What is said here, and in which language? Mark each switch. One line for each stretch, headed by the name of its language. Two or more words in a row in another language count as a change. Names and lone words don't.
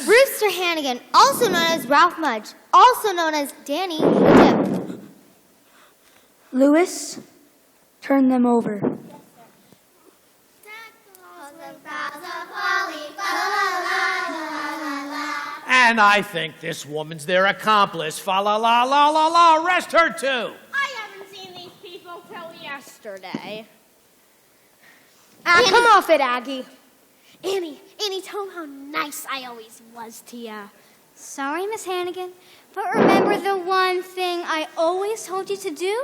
English: Rooster Hannigan, also known as Ralph Mudge, also known as Danny Dip. Lewis, turn them over. And I think this woman's their accomplice. Fa la la la la la. Arrest her too. I haven't seen these people till yesterday. Come off it, Aggie. Annie, tell them how nice I always was to you. Sorry, Miss Hannigan, but remember the one thing I always told you to do?